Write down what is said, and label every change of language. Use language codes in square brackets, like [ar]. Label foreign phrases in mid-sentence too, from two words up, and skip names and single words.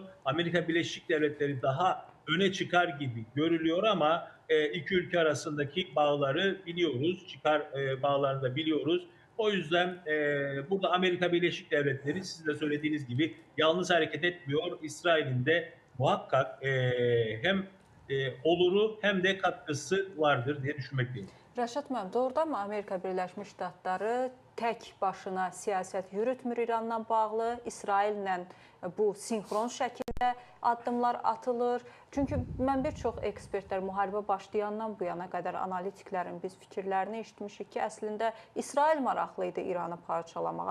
[tr] Amerika Birleşik Devletleri daha öne çıkar gibi görülüyor ama iki ülke arasındaki bağları biliyoruz, çıkar bağlarını da biliyoruz. O yüzden burada Amerika Birleşik Devletleri sizin de söylediğiniz gibi yalnız hareket etmiyor. İsrail'in de muhakkak hem oluru hem de katkısı vardır diye düşünmekteyim. [az] Rəşad müəllim, doğrudanmı Amerika Birləşmiş Ştatları tək başına siyasət yürütmür İranla bağlı, İsraillə bu sinxron şəkildə yönündə addımlar atılır? Çünki mən bir çox ekspertlər müharibə başlayandan bu yana qədər analitiklərin biz fikirlərini eşitmişik ki, əslində İsrail maraqlı idi İranı parçalamaq.